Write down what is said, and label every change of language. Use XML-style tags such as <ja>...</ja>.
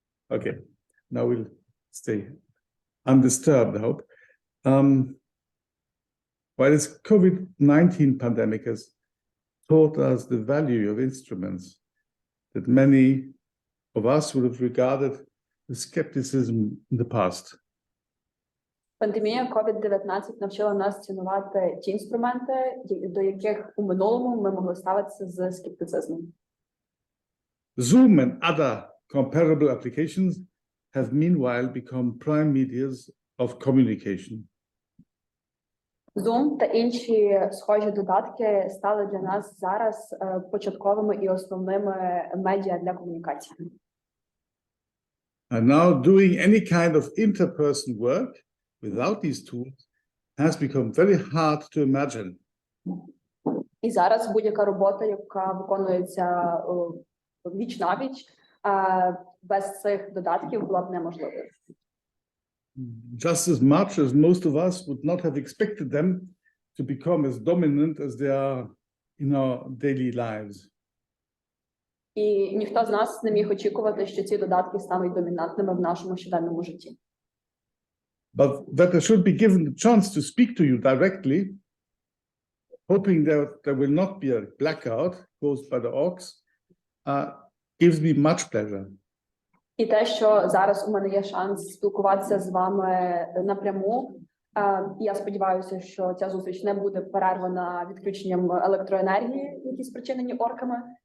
<en>Okay, now we'll stay undisturbed, I hope. While this COVID-19 pandemic has taught us the value of instruments that many of us would have regarded with skepticism in the past.</en> <uk>Пандемія COVID-19 навчила нас цінувати ті інструменти, до яких у минулому ми могли ставитися з скептицизмом.</uk> <en>Zoom and other comparable applications have meanwhile become prime medias of communication.</en> <uk>Zoom та інші схожі додатки стали для нас зараз початковими і основними медіа для комунікації.</uk> <en>And now doing any kind of interperson work without these tools has become very hard to imagine.</en> <uk>І зараз будь-яка робота, яка виконується віч-навіч, без цих додатків була б неможливою.</uk> <en>Just as much as most of us would not have expected them to become as dominant as they are in our daily lives.</en> <uk>І ніхто з нас не міг очікувати, що ці додатки стануть домінантними в нашому щоденному житті.</uk> <en>But that I should be given the chance to speak to you directly, hoping that there will not be a blackout caused by the orcs, gives me much pleasure.</en> <uk>І те, що зараз у мене є шанс спілкуватися з вами напряму, я сподіваюся, що ця зустріч не буде перервана відключенням електроенергії, які спричинені орками.</uk>